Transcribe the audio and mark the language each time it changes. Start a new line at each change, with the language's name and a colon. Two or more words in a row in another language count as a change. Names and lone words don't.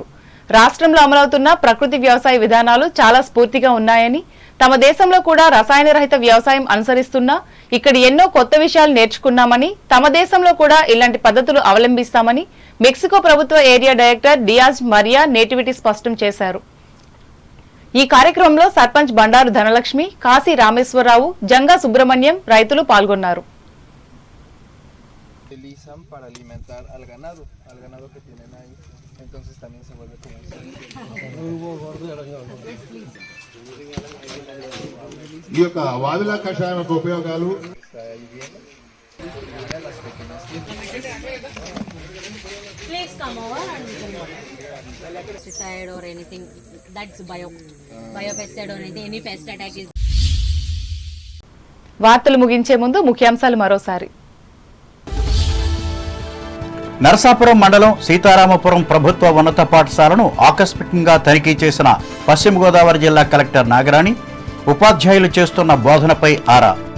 Telugu: రాష్ట్రంలో అమలవుతున్న ప్రకృతి వ్యవసాయ విధానాలు చాలా స్ఫూర్తిగా ఉన్నాయని, తమ దేశంలో కూడా రసాయన రహిత వ్యవసాయం అనుసరిస్తున్నా ఇక్కడ ఎన్నో కొత్త విషయాలు నేర్చుకున్నామని, తమ దేశంలో కూడా ఇలాంటి పద్ధతులు అవలంబిస్తామని మెక్సికో ప్రభుత్వ
English: area director
Telugu: డియాజ్ మరియా నేటివిటీ స్పష్టం చేశారు. ఈ కార్యక్రమంలో సర్పంచ్ బండారు ధనలక్ష్మి, కాశీ రామేశ్వరరావు, జంగా సుబ్రహ్మణ్యం రైతులు పాల్గొన్నారు.
Spanish: Para alimentar al ganado que tienen ahí, entonces también se vuelve como
Telugu: ఈ యొక్క వావిలా కషాయం యొక్క ఉపయోగాలు
English: Please come over and we can work. Pesticide or anything that's biopesticide or anything, any pest attack is.
Telugu: వార్తలు ముగించే ముందు ముఖ్యాంశాలు మరోసారి. నరసాపురం మండలం సీతారామపురం ప్రభుత్వ ఉన్నత పాఠశాలను ఆకస్మికంగా తనిఖీ చేసిన పశ్చిమ గోదావరి జిల్లా కలెక్టర్ నాగరాణి, ఉపాధ్యాయులు చేస్తున్న బోధనపై ఆరా.